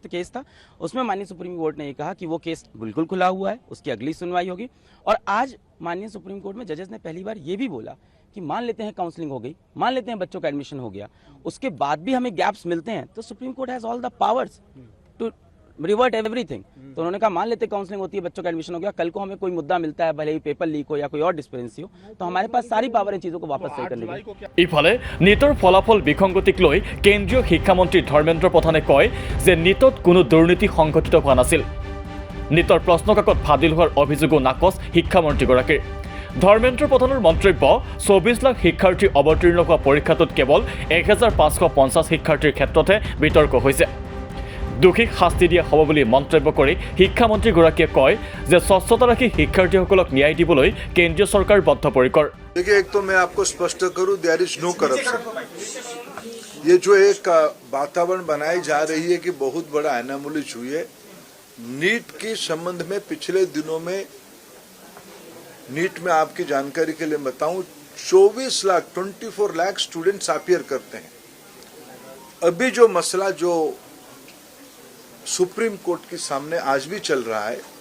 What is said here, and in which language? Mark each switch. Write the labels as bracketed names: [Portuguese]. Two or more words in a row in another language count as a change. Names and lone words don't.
[Hindi] केस था उसमें माननीय सुप्रीम कोर्ट ने ये कहा कि वो केस बिल्कुल खुला हुआ है उसकी अगली सुनवाई होगी और आज माननीय सुप्रीम कोर्ट में जजेस ने पहली बार ये भी बोला कि मान लेते हैं काउंसलिंग हो गई मान लेते हैं बच्चों का एडमिशन हो गया उसके बाद भी हमें गैप्स मिलते हैं तो [English] Supreme Court has all the powers to revert everything [Hindi] तो उन्होंने कहा मान लेते काउंसलिंग होती है बच्चों का एडमिशन हो गया कल को हमें कोई मुद्दा मिलता है भले ही [English] paper leak [Hindi] हो या कोई और डिस्पेरेंसी हो तो हमारे पास सारी पावर इन चीजों को वापस सही करने की [Assamese] ইফালে নীটৰ ফলাফল বিসংগতিক লৈ কেন্দ্ৰীয় শিক্ষামন্ত্ৰী ধৰ্মেন্দ্ৰ প্ৰধানে কয় যে নীটত কোনো দুৰ্নীতি সংঘটিত হোৱা নাছিল নীটৰ প্ৰশ্নকাকত ফাদিল হোৱাৰ অভিযোগো নাকচ শিক্ষামন্ত্ৰীগৰাকীৰ ধৰ্মেন্দ্ৰ প্ৰধানৰ মন্তব্য 24 লাখ শিক্ষাৰ্থী অৱতীৰ্ণ হোৱা পৰীক্ষাটোত কেৱল 1550 শিক্ষাৰ্থীৰ ক্ষেত্ৰতে বিতৰ্ক হৈছে দুখীক শাস্তি দিয়া হ'ব বুলি মন্তব্য কৰি শিক্ষামন্ত্ৰীগৰাকীয়ে কয় যে স্বচ্ছতা ৰাখি শিক্ষাৰ্থীসকলক ন্যায় দিবলৈ কেন্দ্ৰীয় চৰকাৰ বদ্ধপৰিকৰ [Hindi] देखिए एक तो मैं आपको स्पष्ट करूं [English] there is no corruption [Hindi] ये जो एक वातावरण बनाई जा रही है कि बहुत बड़ा एनामोली हुई है नीट के संबंध में पिछले दिनों में नीट में आपकी जानकारी के लिए बताऊं 24 लाख [English] students appear [Hindi] करते हैं अभी जो मसला जो सुप्रीम कोर्ट के सामने आज भी चल रहा है